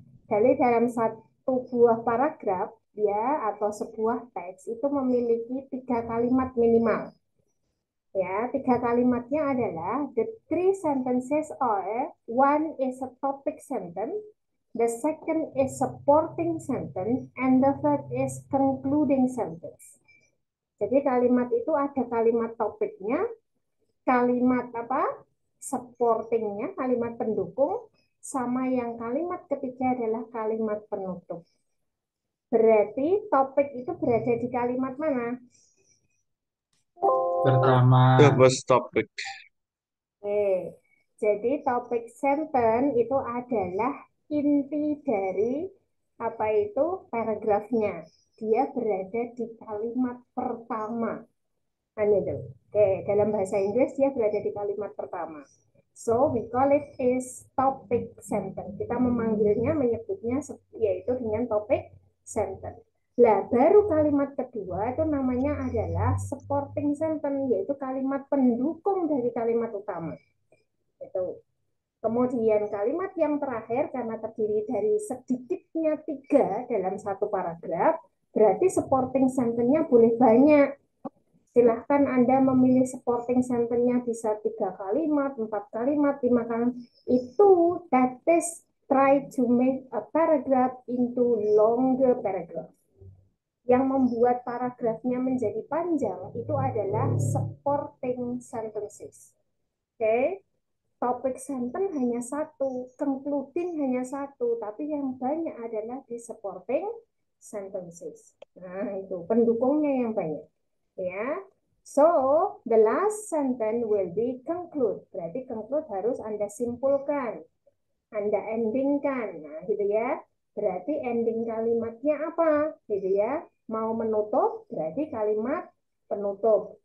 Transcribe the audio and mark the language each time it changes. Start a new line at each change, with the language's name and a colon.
Indonesian: Jadi dalam satu buah paragraf, ya, atau sebuah teks itu memiliki 3 kalimat minimal. Ya, 3 kalimatnya adalah
English: the three sentences are one is a topic sentence, the second is supporting sentence, and the third is concluding sentence.
Indonesian: Jadi kalimat itu ada kalimat topiknya, kalimat apa? Supportingnya, kalimat pendukung, sama yang kalimat ketiga adalah kalimat penutup. Berarti topik itu berada di kalimat mana? Pertama.
English: The first topic.
Indonesian: Oke, jadi topik sentence itu adalah inti dari apa itu paragrafnya. Dia berada di kalimat pertama. Kan itu. Oke, dalam bahasa Inggris dia berada di kalimat pertama.
English: So we call it is topic sentence.
Indonesian: Kita memanggilnya, menyebutnya yaitu dengan topik sentence. Lah, baru kalimat kedua itu namanya adalah supporting sentence, yaitu kalimat pendukung dari kalimat utama. Itu. Kemudian kalimat yang terakhir karena terdiri dari sedikitnya 3 dalam satu paragraf, berarti supporting sentence-nya boleh banyak. Silahkan Anda memilih supporting sentence-nya bisa 3 kalimat, 4 kalimat, 5 kalimat.
English: Itu that is try to make a paragraph into longer paragraph.
Indonesian: Yang membuat paragrafnya menjadi panjang itu adalah supporting sentences. Oke, topik sentence hanya satu, concluding hanya satu, tapi yang banyak adalah di supporting sentences. Nah, itu pendukungnya yang banyak.
English: Ya, so the last sentence will be conclude.
Indonesian: Berarti conclude harus Anda simpulkan, Anda endingkan. Nah, gitu ya. Berarti ending kalimatnya apa? Gitu ya. Mau menutup, berarti kalimat penutup.